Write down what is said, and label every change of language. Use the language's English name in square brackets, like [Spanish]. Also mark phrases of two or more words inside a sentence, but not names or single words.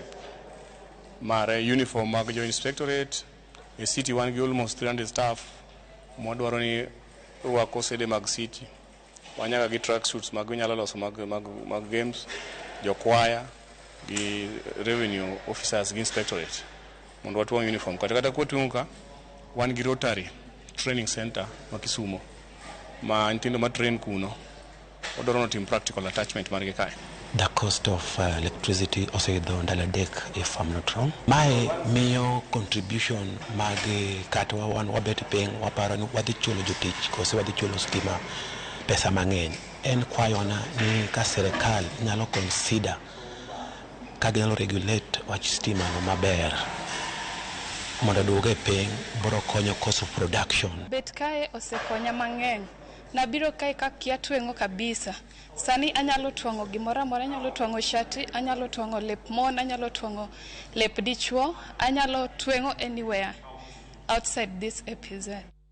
[Luo (Kenya and Tanzania)] mar uniform mag jo inspectorate e city wan gi [English] almost 300 staff [Luo (Kenya and Tanzania)] mwadwaro ni rwako sede mag city wanyaga gi [English] track suits [Luo (Kenya and Tanzania)] mag nyalo loso mag games jokwaya gi [English] revenue officers [Luo (Kenya and Tanzania)] gi inspectorate mondo watwang uniform kata kwatung'ka wan gi Rotary training center ma Kisumu ma nyithindo ma train kuno odoro no [English] team practical attachment [Luo (Kenya and Tanzania)] margi kae. [English] The cost of electricity also [Luo (Kenya and Tanzania)] idho ndalo adek [English] if I'm not wrong. [Luo (Kenya and Tanzania)] Mae miyo contribution mag kata wan wabet piny waparo ni wadhi chulo jotich kose wadhi chulo stima pesa mang'eny. En kwayona ni ka serikal nyalo consider ka ginyalo regulate wach stima no maber mondo duoge piny biro konyo [English] cost of production. [Luo (Kenya and Tanzania)] Bet kae osekonya mang'eny. Nabiro kae ka kia tweng'o kabisa. Sani anyalo twang'o gimoro amora, anyalo twang'o shati, anyalo twang'o lep mon, anyalo twang'o lep dichuo, anyalo tweng'o [English] anywhere outside this EPZ.